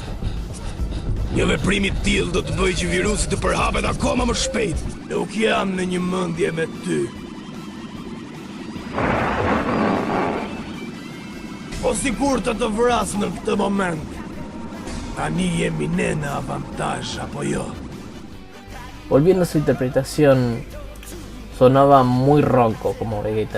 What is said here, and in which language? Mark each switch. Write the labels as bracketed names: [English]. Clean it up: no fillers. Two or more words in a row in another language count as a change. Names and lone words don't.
[Albanian] Një veprim i tillë do të bëjë që virusi të përhapet akoma më shpejt. Nuk jam në një mendje me ty. Po sigur të vras në këtë moment. Tani jemi ne në avantazh apo jo? [Spanish] Volviendo a su interpretación, sonaba muy ronco como Vegeta.